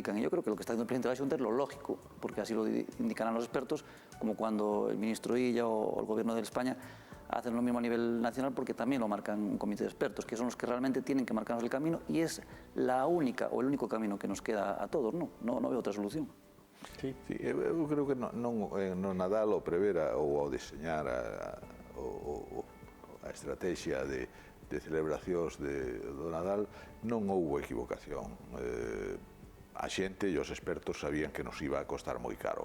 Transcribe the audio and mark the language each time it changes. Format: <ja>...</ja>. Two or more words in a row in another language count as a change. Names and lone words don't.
<es>Y yo creo que lo que está haciendo el presidente de la Xunta es lo lógico, porque así lo indicarán los expertos, como cuando el ministro Illa o el gobierno de España hacen lo mismo a nivel nacional, porque también lo marcan un comité de expertos, que son los que realmente tienen que marcarnos el camino, y es la única o el único camino que nos queda a todos, no veo otra solución. Sí,</es> <gl>eu creo que no Nadal o prevera ou ao deseñar a estrategia de celebracións do Nadal non houbo equivocación. A xente e os expertos sabían que nos iba a costar moi caro.</gl>